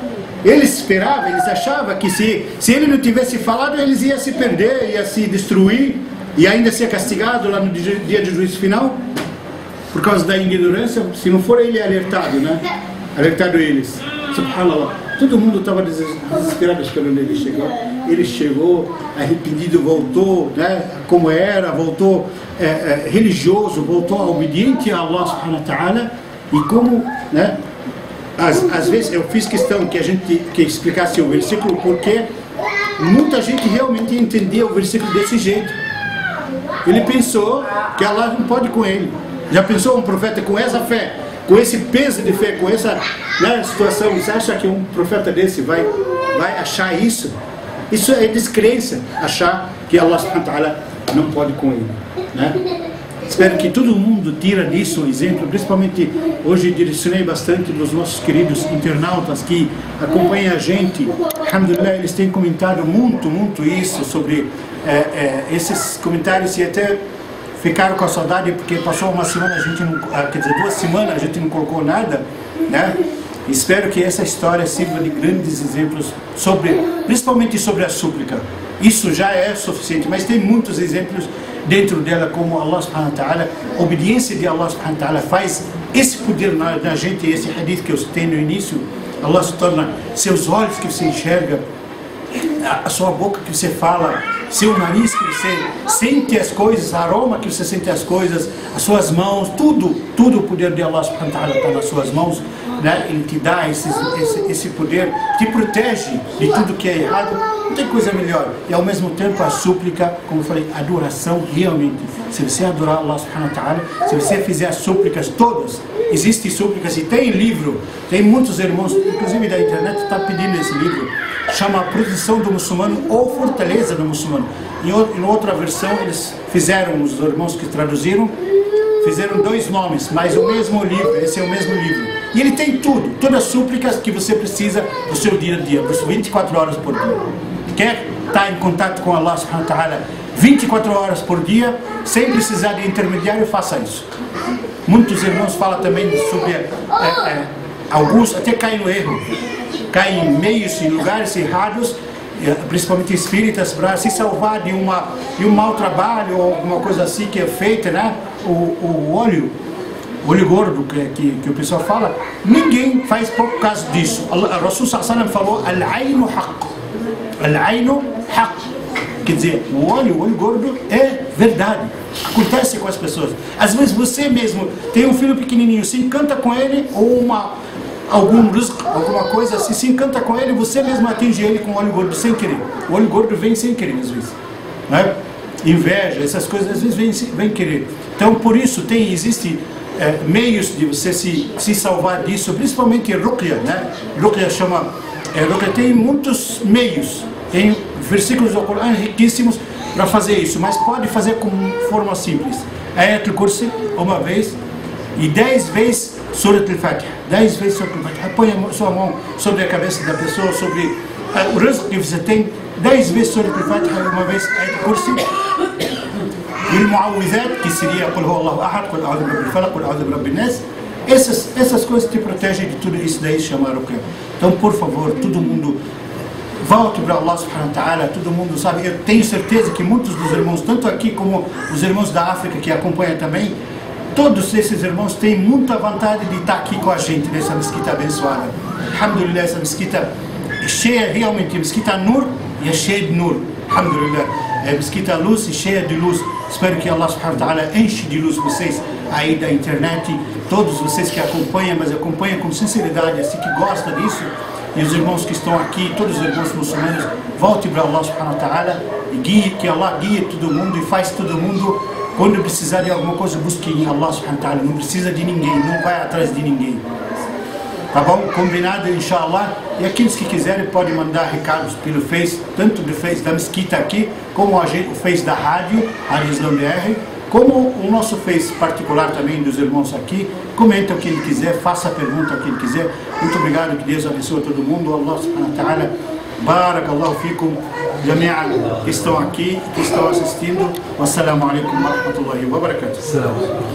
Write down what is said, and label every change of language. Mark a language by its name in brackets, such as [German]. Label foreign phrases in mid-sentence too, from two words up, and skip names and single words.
[Portuguese] Eles esperavam, eles achavam que se ele não tivesse falado, eles iam se perder, iam se destruir, e ainda ser castigado lá no dia de juízo final, por causa da ignorância, se não for ele alertado, né? Alertado eles, subhanallah, todo mundo estava desesperado esperando ele chegar. Ele chegou, arrependido, voltou, né, como era, voltou religioso, voltou obediente a [Arabic] الله سبحانه وتعالى. [Portuguese] E como, né, às vezes eu fiz questão que explicasse o versículo, porque muita gente realmente entendia o versículo desse jeito. Ele pensou que Allah não pode com ele. Já pensou um profeta com essa fé, com esse peso de fé, com essa, né, situação? Você acha que um profeta desse vai achar isso? Isso é descrença, achar que [Arabic] الله سبحانه وتعالى [Portuguese] não pode com ele, né? Espero que todo mundo tira disso um exemplo, principalmente hoje direcionei bastante dos nossos queridos internautas que acompanham a gente. Alhamdulillah, eles têm comentado muito isso sobre esses comentários, e até ficaram com a saudade porque passou uma semana, a gente não, quer dizer, 2 semanas a gente não colocou nada, né? Espero que essa história sirva de grandes exemplos, principalmente sobre a súplica. Isso já é suficiente, mas tem muitos exemplos dentro dela, como [Arabic] الله سبحانه وتعالى, [Portuguese] a obediência de [Arabic] الله سبحانه وتعالى [Portuguese] faz esse poder na gente. Esse hadith que eu citei no início, Allah se torna seus olhos que você enxerga, a sua boca que você fala, seu nariz que você sente as coisas, aroma que você sente as coisas, as suas mãos, tudo o poder de [Arabic] الله سبحانه وتعالى [Portuguese] está nas suas mãos, né? Ele te dá esse poder, te protege de tudo que é errado. Não tem coisa melhor. E ao mesmo tempo a súplica, como eu falei, a adoração realmente. Se você adorar [Arabic] الله سبحانه وتعالى, [Portuguese] se você fizer as súplicas todas, existem súplicas e tem livro, tem muitos irmãos, inclusive da internet, está pedindo esse livro, chama A Proteção do Muçulmano ou Fortaleza do Muçulmano. Em outra versão eles fizeram, os irmãos que traduziram, fizeram 2 nomes, mas o mesmo livro, esse é o mesmo livro. E ele tem tudo, todas as súplicas que você precisa do seu dia a dia, 24 horas por dia. Quer estar em contato com [Arabic] الله سبحانه وتعالى [Portuguese] 24 horas por dia, sem precisar de intermediário, faça isso. Muitos irmãos falam também sobre alguns até caem no erro, caem em meios e lugares errados, principalmente espíritas, para se salvar de um mau trabalho ou alguma coisa assim que é feita, né? O óleo olho gordo que o pessoal fala, ninguém faz por causa disso. O [Arabic] رسول صلى الله [Portuguese] falou, [Arabic] العين حق. العين حق. [Portuguese] Quer dizer, o olho gordo é verdade. Acontece com as pessoas. Às vezes você mesmo tem um filho pequenininho, se encanta com ele, ou algum rizq, alguma coisa assim, se encanta com ele, você mesmo atinge ele com o olho gordo sem querer. O olho gordo vem sem querer, às vezes. Né? Inveja, essas coisas, às vezes vem querer. Então, por isso, existe meios de você se salvar disso, principalmente Ruqya, né? Ruqya Ruqya tem muitos meios, tem versículos do Corão riquíssimos para fazer isso, mas pode fazer com forma simples. Ayatul Kursi, uma vez, e 10 vezes Surat al-Fatiha. 10 vezes Surat al-Fatiha. Põe a sua mão sobre a cabeça da pessoa, sobre o rizq que você tem. 10 vezes Surat al-Fatiha, uma vez Ayatul Kursi. E o Mu'awwidhat, que seria [Arabic] قل هو الله أحد، قل أعوذ برب الفلق، قل أعوذ برب الناس. [Portuguese] Essas coisas te protegem de tudo isso, daí se chama Ruqya. Então, por favor, todo mundo volte para [Arabic] الله سبحانه وتعالى, [Portuguese] todo mundo sabe. Eu tenho certeza que muitos dos irmãos, tanto aqui como os irmãos da África que acompanham também, todos esses irmãos têm muita vontade de estar aqui com a gente nessa mesquita abençoada. Alhamdulillah, essa mesquita é cheia realmente, a mesquita Nur e é cheia de Nur. Alhamdulillah, é mesquita luz e cheia de luz. Espero que [Arabic] الله سبحانه وتعالى [Portuguese] enche de luz vocês aí da internet, todos vocês que acompanham, mas acompanham com sinceridade, assim que gostam disso. E os irmãos que estão aqui, todos os irmãos muçulmanos, volte para [Arabic] الله سبحانه وتعالى [Portuguese] e que Allah guie todo mundo e faz todo mundo, quando precisar de alguma coisa, busque em [Arabic] الله سبحانه وتعالى. [Portuguese] Não precisa de ninguém, não vai atrás de ninguém. Tá bom? Combinado, inshallah. E aqueles que quiserem podem mandar recados pelo Face, tanto do Face da Mesquita aqui, como o Face da Rádio Islam BR, como o nosso Face particular também dos irmãos aqui. Comenta o que ele quiser, faça a pergunta o que ele quiser. Muito obrigado, que Deus abençoe todo mundo. [Arabic] الله سبحانه وتعالى، بارك الله فيكم جميعا, [Portuguese] que estão aqui, que estão assistindo. [Arabic] والسلام عليكم ورحمة الله وبركاته.